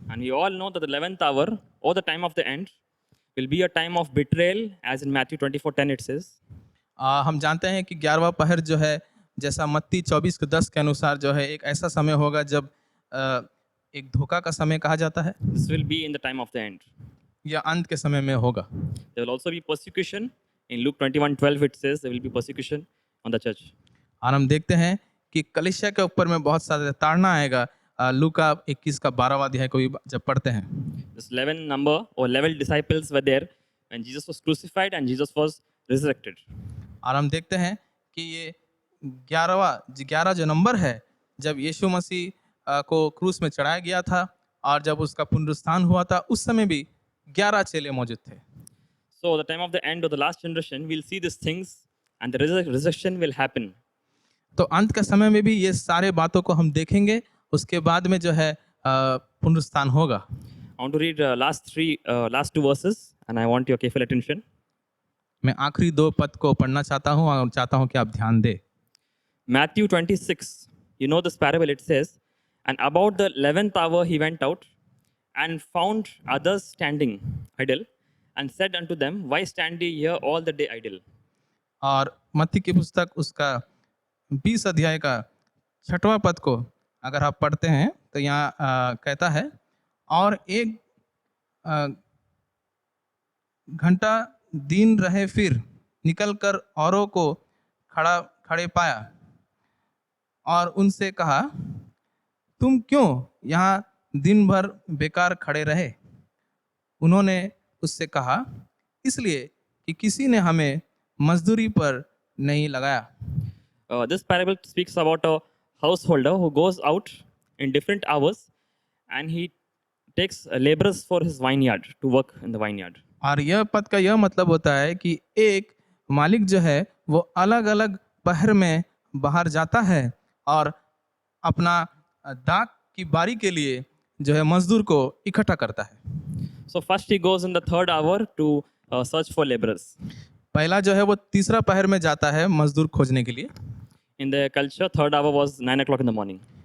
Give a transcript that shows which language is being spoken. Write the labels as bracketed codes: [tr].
[en] And we all know that the 11th hour or the time of the end will be a time of betrayal, as in Matthew 24:10 it says. [hi] हम जानते हैं कि 11वां पहर जो है जैसा मत्ती 24:10 के अनुसार जो है एक ऐसा समय होगा जब एक धोखा का समय कहा जाता है। [en] This will be in the time of the end. [hi] यह अंत के समय में होगा। [en] There will also be persecution. In Luke 21:12 it says there will be persecution on the church. [hi] और हम देखते हैं कि कलीसिया के ऊपर में बहुत सारे ताड़ना आएगा। लूका 21 का 12वां अध्याय को भी जब पढ़ते हैं, [en] This 11 number or 11 disciples were there when Jesus was crucified and Jesus was resurrected. [hi] और हम देखते हैं कि ये 11 जो नंबर है जब यीशु मसीह को क्रूस में चढ़ाया गया था और जब उसका पुनरुत्थान हुआ था उस समय भी 11 चेले मौजूद थे। [en] So the time of the end of the last generation, we'll see these things and the resurrection will happen. [hi] तो अंत के समय में भी ये सारे बातों को हम देखेंगे, उसके बाद में जो है पुनरुत्थान होगा। [en] I want to read last two verses and I want your careful attention. [hi] मैं आखिरी 2 पद को पढ़ना चाहता हूँ और चाहता हूँ कि आप ध्यान दें। [en] Matthew 26, you know this parable, it says, and about the 11th hour he went out and found others standing idle and said unto them, why stand ye here all the day idle? [hi] और मत्ती की पुस्तक उसका 20 अध्याय का 6वां पद को अगर आप पढ़ते हैं तो यहाँ कहता है, और एक घंटा दिन रहे फिर निकलकर औरों को खड़े पाया और उनसे कहा, तुम क्यों यहाँ दिन भर बेकार खड़े रहे? उन्होंने उससे कहा, इसलिए कि किसी ने हमें मजदूरी पर नहीं लगाया। [en] This parable speaks about a householder who goes out in different hours and he takes laborers for his vineyard to work in the vineyard. [hi] और यह पद का यह मतलब होता है कि एक मालिक जो है वो अलग अलग पहर में बाहर जाता है और अपना दाख की बारी के लिए जो है मजदूर को इकट्ठा करता है। [en] So first he goes in the 3rd hour to search for laborers. [hi] पहला जो है वो तीसरा पहर में जाता है मजदूर खोजने के लिए। [en] In the culture, 3rd hour was 9 o'clock in the morning.